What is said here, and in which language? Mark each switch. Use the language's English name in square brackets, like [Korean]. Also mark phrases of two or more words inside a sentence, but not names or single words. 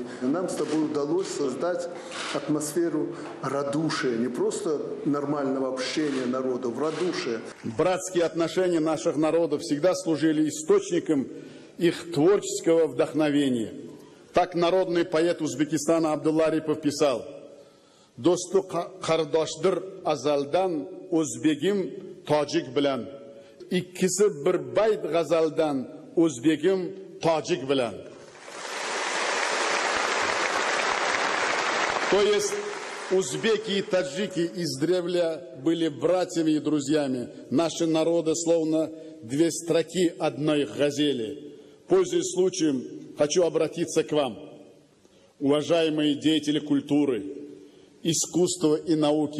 [Russian] Нам с тобой удалось создать атмосферу радушия, не просто нормального общения народов, радушия. Братские отношения наших народов всегда служили источником их творческого вдохновения. Так народный поэт Узбекистана Абдулла Арипов писал: [Uzbek] «Досту қардаштыр азалдан, өзбегим таджик білән. Иккisi bir bayt ғазалдан, өзбегим таджик білән». [Russian] То есть узбеки и таджики издревле были братьями и друзьями. Наши народы словно 2 строки одной газели. Пользуясь случаем, хочу обратиться к вам, уважаемые деятели культуры, искусства и науки.